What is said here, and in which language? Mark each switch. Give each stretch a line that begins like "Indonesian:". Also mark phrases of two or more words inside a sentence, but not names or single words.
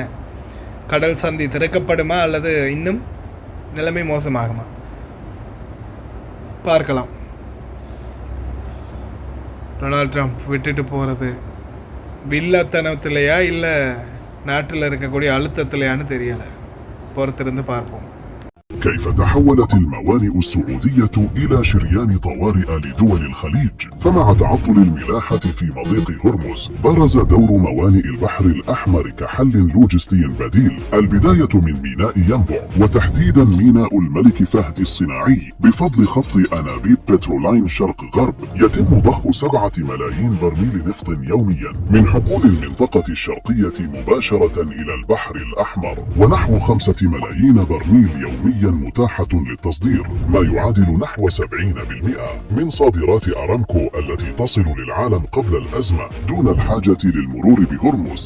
Tamil: கடல் சந்தி திறக்கப்படுமா அல்லது இன்னும் நிலைமை மோசமாகுமா? பார்க்கலாம். டொனால்ட் ட்ரம்ப் விட்டுட்டு போகிறது வில்லத்தனத்திலையா இல்லை நாட்டில் இருக்கக்கூடிய அழுத்தத்திலையான்னு தெரியலை. பொறுத்திருந்து பார்ப்போம்.
Arabic: كيف تحولت الموانئ السعودية إلى شريان طوارئ لدول الخليج؟ فمع تعطل الملاحة في مضيق هرمز برز دور موانئ البحر الأحمر كحل لوجستي بديل. البداية من ميناء ينبع، وتحديدا ميناء الملك فهد الصناعي، بفضل خط أنابيب بترولاين شرق غرب يتم ضخ 7 ملايين برميل نفط يوميا من حقول المنطقة الشرقية مباشرة إلى البحر الأحمر، ونحو 5 ملايين برميل يوميا حاليا متاحة للتصدير، ما يعادل نحو 70% من صادرات أرامكو التي تصل للعالم قبل الأزمة دون الحاجة للمرور بهرمز.